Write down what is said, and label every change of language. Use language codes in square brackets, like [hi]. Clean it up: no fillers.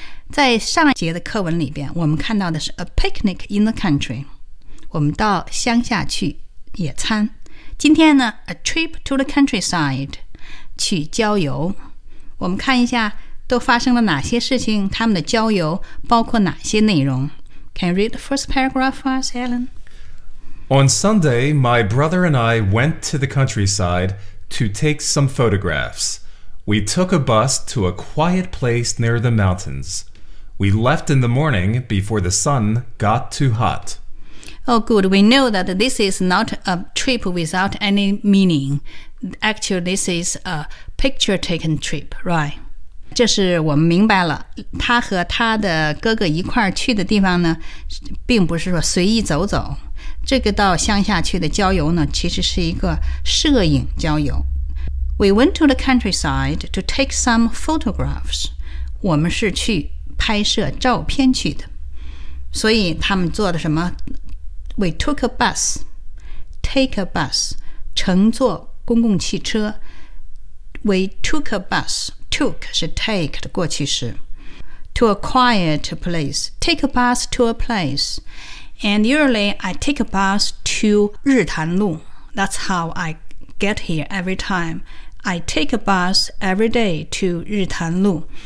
[zh] 在上一节的课文里边，我们看到的是 [en] a picnic in the country. [zh] 我们到乡下去野餐。今天呢 ， [en] a trip to the countryside， [zh] 去郊游。我们看一下都发生了哪些事情，他们的郊游包括哪些内容。 [en] Can you read the first paragraph for us, Alan? On Sunday, my brother and I went to the countryside to take some photographs. We took a bus to a quiet place near the mountains. We left in the morning before the sun got too hot. Oh, good. We know that this is not a trip without any meaning. Actually, this is a... Picture taken trip, right? [zh] 这是我们明白了，他和他的哥哥一块儿去的地方呢，并不是说随意走走。这个到乡下去的郊游呢，其实是一个摄影郊游。 [en] We went to the countryside to take some photographs. [zh] 我们是去拍摄照片去的。所以他们做的什么 [en] We took a bus Take a bus [zh] 乘坐公共汽车 [en] We took a bus Took [zh] 是 [en] take [zh] 的过去式 [en] To a quiet place Take a bus to a place And usually I take a bus to 日潭路 That's how I get here every timeI take a bus every day to 日潭路。